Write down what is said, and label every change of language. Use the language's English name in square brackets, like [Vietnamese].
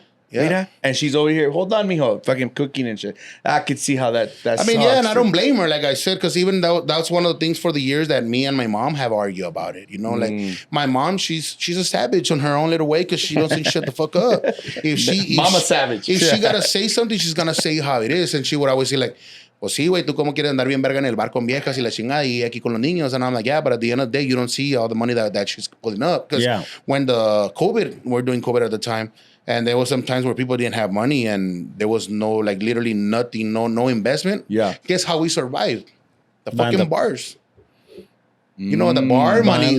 [English] Mira, and she's over here. Hold on, mijo, fucking cooking and shit. I could see how that. I mean, and I don't blame her, like I said, because even though that's one of the things for the years that me and my mom have argued about it. Like my mom, she's a savage on her own little way because she doesn't shut the fuck up. Mama savage. If she gotta say something, she's gonna say how it is, and she would always say like, [Spanish] pues sí, güey, tú como quieres andar bien verga en el bar con viejas y la chingada y aquí con los niños. [English] And I'm like, yeah, but at the end of the day, you don't see all the money that she's pulling up. Because when we're doing COVID at the time, and there was some times where people didn't have money and there was no, like, literally nothing, no investment. Yeah. Guess how we survived? The fucking bars. The bar money.